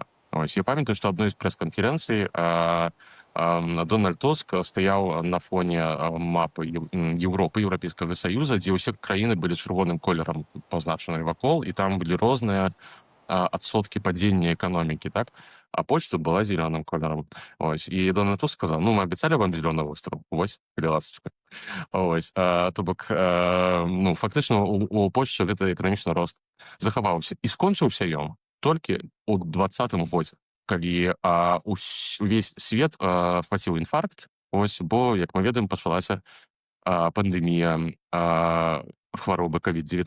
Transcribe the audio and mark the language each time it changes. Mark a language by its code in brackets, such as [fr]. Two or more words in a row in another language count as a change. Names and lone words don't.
[be] Ось, я памятаю, што адной з прэс-канферэнцый Дональд Туск стаяў на фоне мапы Еўропы, Еўрапейскага Саюза, дзе ўсе краіны былі чырвоным колерам пазначаныя вакол, і там былі розныя адсоткі падзення эканомікі, так? А Польшча была зеленым колером. Ось. І Дональд Туск сказаў, ну, мы абяцалі вам [ru] зеленый остров. [be] Вось, калі ласачка. Ось. То бок, ну, фактычна у Польшчы гэты эканамічны рост захаваўся. І скончыўся ён толькі ў 2020 годзе, калі увесь свет хваціў інфаркт, ось, бо, як мы ведаем, пачалася пандэмія хваробы COVID-19.